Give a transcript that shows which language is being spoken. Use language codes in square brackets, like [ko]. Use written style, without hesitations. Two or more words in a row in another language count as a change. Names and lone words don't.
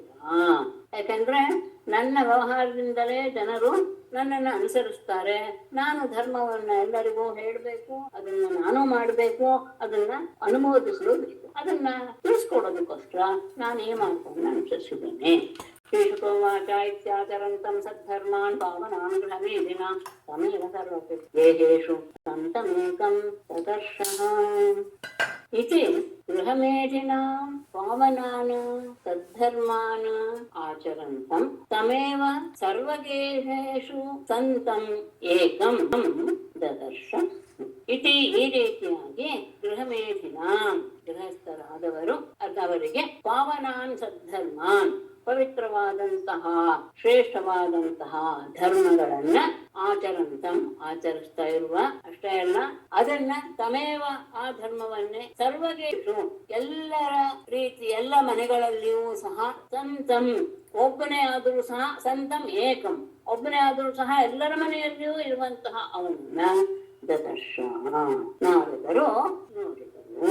[kn] ಯಾಕಂದ್ರೆ ನನ್ನ ವ್ಯವಹಾರದಿಂದಲೇ ಜನರು ನನ್ನನ್ನು ಅನುಸರಿಸ್ತಾರೆ. ನಾನು ಧರ್ಮವನ್ನ ಎಲ್ಲರಿಗೂ ಹೇಳ್ಬೇಕು, ಅದನ್ನ ನಾನು ಮಾಡ್ಬೇಕು, ಅದನ್ನ ಅನುಮೋದಿಸಲು ಬೇಕು, ಅದನ್ನ ತಿಳಿಸ್ಕೊಡೋದಕ್ಕೋಸ್ಕರ ನಾನು ಈ ಮಾರ್ಗವನ್ನು ಅನುಸರಿಸಿದ್ದೇನೆ. [sa] श्रीशुकोवाच इत्याचरन्तं सद्धर्मान् पावनान् गृहमेधिना तमेव सर्वपि देहेषु सन्तमेकं तदर्शः इति गृहमेधिनां पावनान् तद्धर्मान् आचरन्तं तमेव सर्वगेहेषु सन्तम् ಏಕಂ ದದರ್ಶ ಇತಿ. [kn] ಈ ರೀತಿಯಾಗಿ ಗೃಹಮೇಧಿನಾಂ ಗೃಹಸ್ಥರಾದವರು ಅವರಿಗೆ [sa] ಪಾವನಾನ್ ಸದ್ಧರ್ಮಾನ್ [kn] ಪವಿತ್ರವಾದಂತಹ ಶ್ರೇಷ್ಠವಾದಂತಹ ಧರ್ಮಗಳನ್ನ ಆಚರಂತಂ ಆಚರಿಸ್ತಾ ಇರುವ, ಅಷ್ಟೇ ಅಲ್ಲ ಅದನ್ನ ತಮೇವ ಆ ಧರ್ಮವನ್ನೇ ಸರ್ವಗೇಷು ಎಲ್ಲರ ರೀತಿ ಎಲ್ಲ ಮನೆಗಳಲ್ಲಿಯೂ ಸಹ ಸಂತಂ ಒಬ್ಬನೇ ಆದರೂ ಸಹ [sa] ಸಂತಂ ಏಕಂ [kn] ಒಬ್ಬನೇ ಆದರೂ ಸಹ ಎಲ್ಲರ ಮನೆಯಲ್ಲಿಯೂ ಇರುವಂತಹ ಅವನನ್ನ ದದರ್ಶ ನಾರದರು ನೋಡಿದರು.